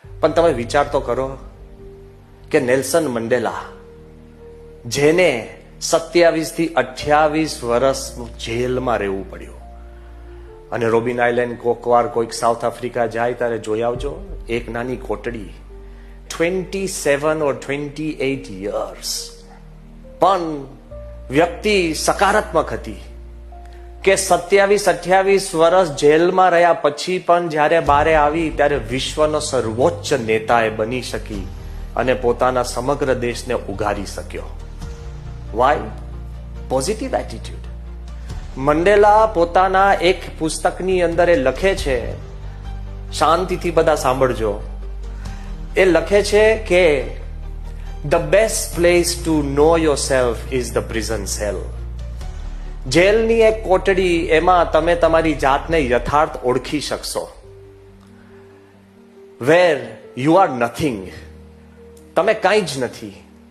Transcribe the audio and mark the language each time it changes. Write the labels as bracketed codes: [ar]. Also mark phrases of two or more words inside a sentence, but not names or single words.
[gu] પણ તમે વિચાર તો કરો કે નેલ્સન મંડેલા, જેને 27 થી 28 વર્ષ જેલમાં રહેવું પડ્યું, અને રોબિન આઇલેન્ડ કોકવાર કોઈક સાઉથ આફ્રિકા જાય ત્યારે જોઈ આવજો, એક નાની કોટડી, [en] 27 or 28 years. [gu] પણ વ્યક્તિ સકારાત્મક હતી કે 27-28 વર્ષ જેલમાં રહ્યા પછી પણ જ્યારે બારે આવી ત્યારે વિશ્વનો સર્વોચ્ચ નેતાએ બની શકી અને પોતાના સમગ્ર દેશને ઉગારી શક્યો. [en] Why? Positive attitude. [gu] મંડેલા પોતાના એક પુસ્તકની અંદર એ લખે છે, શાંતિથી બધા સાંભળજો, એ લખે છે કે [en] the best place to know yourself is the prison cell. [gu] જેલની એક કોટડી, એમાં તમે તમારી જાતને યથાર્થ ઓળખી શકશો. [en] where you are nothing. [gu] તમે કાંઈ જ નથી.